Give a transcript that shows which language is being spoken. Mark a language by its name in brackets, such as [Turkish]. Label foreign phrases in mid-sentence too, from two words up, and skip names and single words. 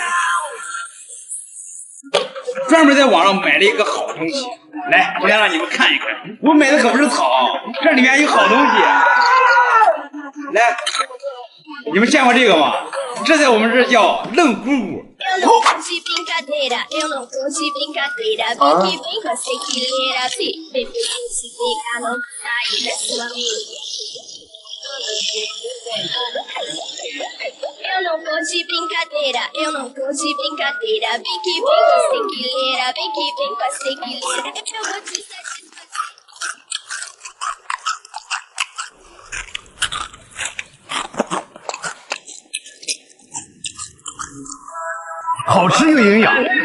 [Chinese] 专门在网上买了一个好东西，来，我想让你们看一看。我买的可不是草，这里面有好东西。来，你们见过这个吗？这在我们这叫愣姑姑。 [Portuguese] Eu não vou de brincadeira, eu não vou de brincadeira. Vem que vem com a sequileira, vem que vem com a sequileira. Eu vou te satisfazer. [Chinese] 好吃又营养。